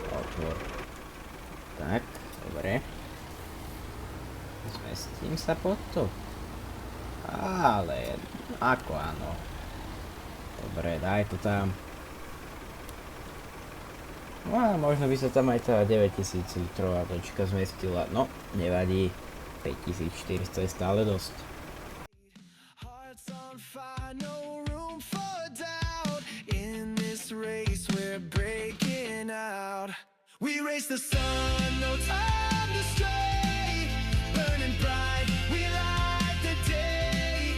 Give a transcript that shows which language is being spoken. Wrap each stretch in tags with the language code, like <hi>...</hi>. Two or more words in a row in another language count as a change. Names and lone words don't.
<sk>Tak, dobre. Zmestím sa pod to. Ale, ako áno. Dobre, daj to tam. No a možno by sa tam aj tá 9000 litrová vlečka zmestila. No, nevadí. 5400 je stále dosť.</sk> <en>Hearts on fire, no room for doubt. In this race, we're breaking out. We race the sun, no time to stray. Burning bright, we light the day.</en>